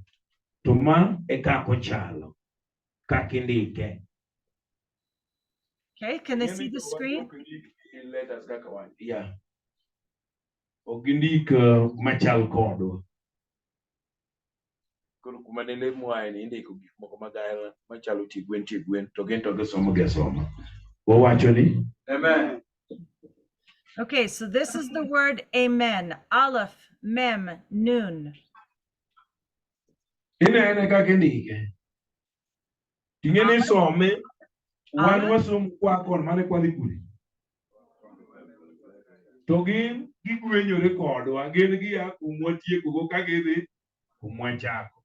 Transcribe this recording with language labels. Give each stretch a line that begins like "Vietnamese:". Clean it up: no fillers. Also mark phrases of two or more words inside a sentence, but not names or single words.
Luo (Kenya and Tanzania): To ma e kaka ochalo kaka indike.
English: Okay, can they see the screen? Yeah.
Luo (Kenya and Tanzania): Ok gindik machal kodwa. Koro kuma nene mwae ni indiko gik moko magala machalo tigwen to gin to gisomo gesoma. Wawacho ni amen.
English: Okay, so this is the word amen.
Hebrew: Aleph, mem, nun.
Luo (Kenya and Tanzania): Inene kaka indike. Ting'eni some wan wasom kwa kon mane kwadhi kure. To gin gigwenyore kodwa, gin gia kumwa tiekogo ka gidhi kumwa chako.